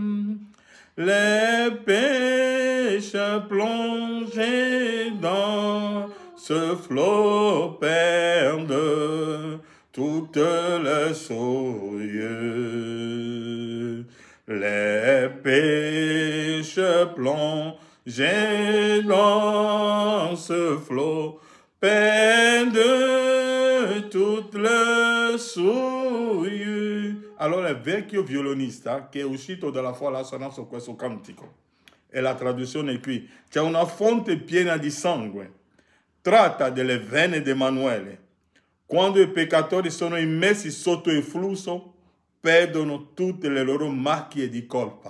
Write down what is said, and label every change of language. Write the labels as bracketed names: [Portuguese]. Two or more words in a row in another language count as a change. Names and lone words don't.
[French] Les pécheurs plongés dans ce flot perdent toute leur souillure. Les pécheurs plongés dans ce flot perdent toute leur souillure. [Italian] Allora il vecchio violinista che è uscito dalla folla ha suonato questo cantico. E la traduzione è qui. C'è una fonte piena di sangue. Tratta delle vene di Emanuele. Quando i peccatori sono immessi sotto il flusso, perdono tutte le loro macchie di colpa.